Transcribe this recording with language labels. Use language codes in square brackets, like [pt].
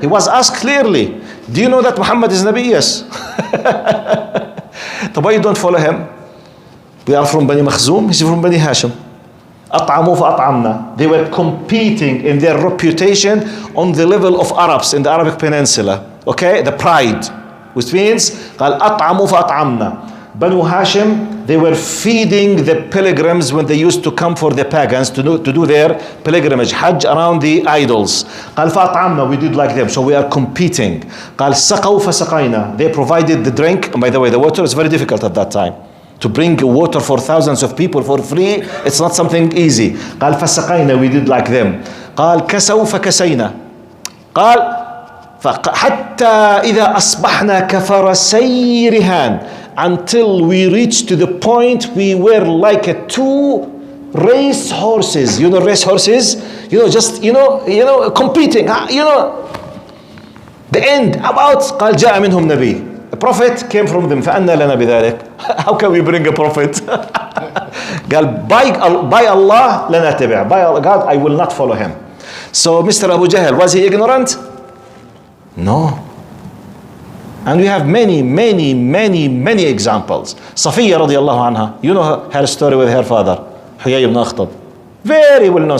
[en] He was asked clearly, do you know that Muhammad is Nabi? Yes. So why you don't follow him? We are from Bani Makhzoom, he's from Bani Hashim. [ar] أطعموا فأطعمنا. [en] They were competing in their reputation on the level of Arabs in the Arabic Peninsula. Okay, the pride. Which means [ar] قال أطعموا فأطعمنا. [en] Banu Hashim, they were feeding the pilgrims when they used to come for the pagans to do their pilgrimage, Hajj, around the idols. [ar] قال فأطعمنا, [en] we did like them, so we are competing. [ar] قال سقوا فسقينا. [en] They provided the drink, and by the way, the water is very difficult at that time. To bring water for thousands of people for free, it's not something easy. [ar] قال فسقينا, [en] we did like them. [ar] قال كسوا فكسينا. قال حتى إذا أصبحنا كفرسي رهان, [en] until we reached to the point we were like a two race horses. You know race horses? You know, just, you know, competing. You know, the end about [ar] قال جاء منهم نبي. [en] A prophet came from them. [ar] فأنا لنا بذلك. [en] How can we bring a prophet? [ar] قال [en] by Allah [ar] لا نتبع. [en] By God I will not follow him. So Mr. Abu Jahl, was he ignorant? No. And we have many examples. Safiya radiallahu anha, you know her story with her father, Huyay ibn Akhtab. Very well known.